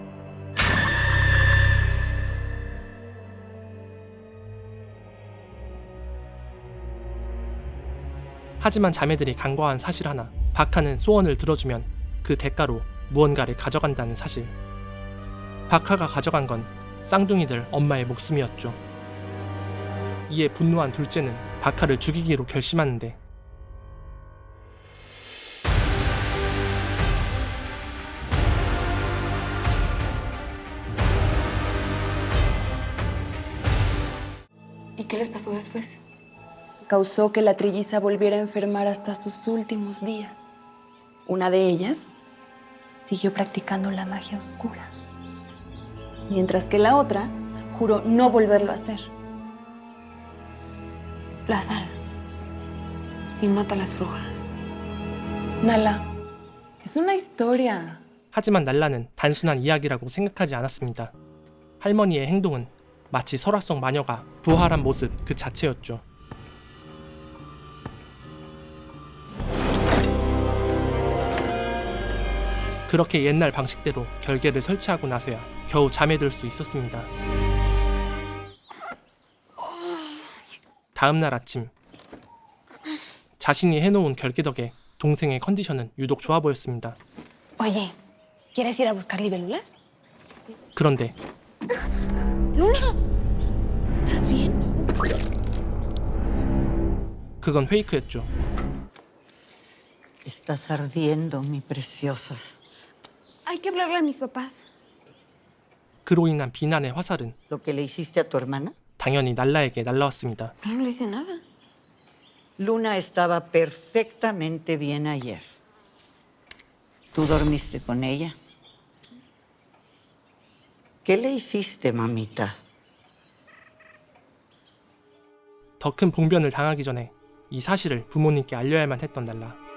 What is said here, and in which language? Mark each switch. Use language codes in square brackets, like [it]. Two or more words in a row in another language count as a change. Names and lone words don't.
[ko] 하지만 자매들이 간과한 사실 하나, 바카는 소원을 들어주면 그 대가로 무언가를 가져간다는 사실. 바카가 가져간 건 쌍둥이들 엄마의 목숨이었죠. 이에 분노한 둘째는 바카를 죽이기로 결심하는데 [es] ¿Y qué les pasó después? Causó que la trilliza volviera a enfermar hasta sus últimos días. Una de ellas siguió practicando la magia oscura, mientras que la otra juró no volverlo a hacer. La sal. Sí mata a las brujas. Nala, es una historia. [ko] 하지만 날라는 단순한 이야기라고 생각하지 않았습니다. 할머니의 행동은 마치 설화 속 마녀가 부활한 모습 그 자체였죠. 그렇게 옛날 방식대로 결계를 설치하고 나서야 겨우 잠에 들 수 있었습니다. 다음 날 아침 자신이 해놓은 결계 덕에 동생의 컨디션은 유독 좋아 보였습니다. [es] Oye, ¿quieres ir a buscar libélulas? [ko] 그런데 [es] Luna, ¿estás bien? [ko] 그건 페이크였죠. [es] Estás ardiendo, mi preciosa. Hay que hablarle a mis papás. [ko] 그로 인한 비난의 화살은 [es] ¿Lo que le hiciste a tu hermana? [ko] 당연히 날라에게 날라왔습니다. [es] No le hice nada. Luna estaba perfectamente bien ayer. ¿Tú dormiste con ella? ¿Qué le hiciste, mamita? [ko] 더 큰 봉변을 당하기 전에 이 사실을 부모님께 알려야만 했던 날라.